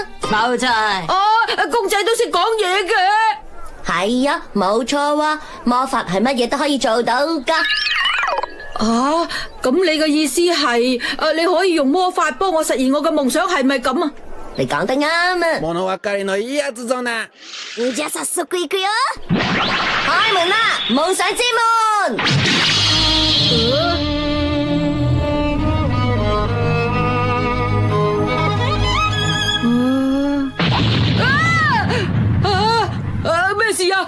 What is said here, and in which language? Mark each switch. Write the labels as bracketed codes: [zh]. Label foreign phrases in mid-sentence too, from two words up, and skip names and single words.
[yue] 冇錯。公仔都識講嘢嘅。係啊，冇錯啊，魔法係乜嘢都可以做到噶。咁你嘅意思係你可以用魔法幫我實現我嘅夢想，係咪咁啊？你講得啱啊！ [ja] じゃあ早速行くよ！ [yue] 開門啦，夢想之門！咩事啊？